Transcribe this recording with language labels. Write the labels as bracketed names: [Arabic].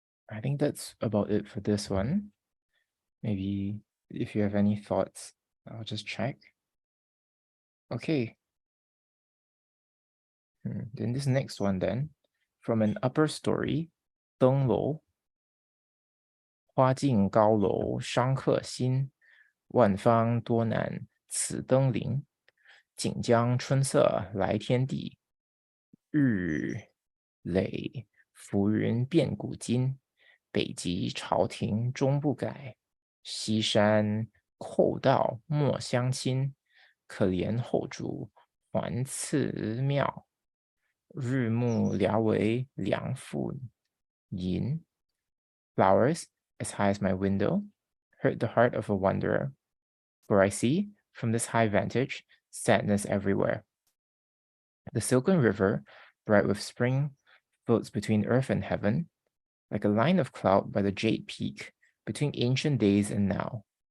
[English] I think that's about it for this one. Maybe if you have any thoughts, I'll just check. Okay. Then this next one then, from an upper story, [Chinese] 登楼，花径高楼伤客心，万方多难此登临。锦江春色来天地，日累浮云变古今。北极朝廷终不改，西山寇盗莫相侵。可怜后主还祠庙，日暮聊为梁父吟. [English] Flowers as high as my window hurt the heart of a wanderer. For I see, from this high vantage, sadness everywhere. The silken river, bright with spring, floats between earth and heaven, like a line of cloud by the jade peak, between ancient days and now.